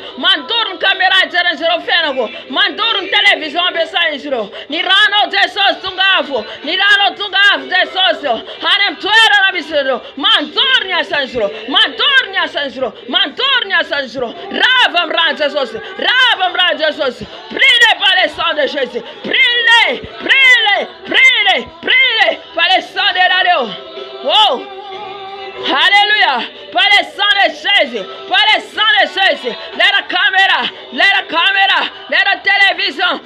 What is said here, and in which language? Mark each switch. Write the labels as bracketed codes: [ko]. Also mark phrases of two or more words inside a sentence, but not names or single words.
[mg] Mandoro ny caméra ijeren'izy ireo fianako. Mandoro ny télévision ampiasain'izy ireo. Ny ranao Jesosy tonga avy. Ny ranao tonga avy Jesosy. Any amin'ny toerana misy ireo. Mandoro ny asan'izy ireo. Mandoro ny asan'izy ireo. Mandoro ny asan'izy ireo. Rava amin'ny ran'i Jesosy. Rava amin'ny ran'i Jesosy. [fr] Brûlez par le sang de Jésus. Brûlez, brûlez, brûlez, brûlez par le sang de l'agneau. Wow. Alléluia. Par le sang de Jésus. Par le sang de Jésus. La caméra. La télévision.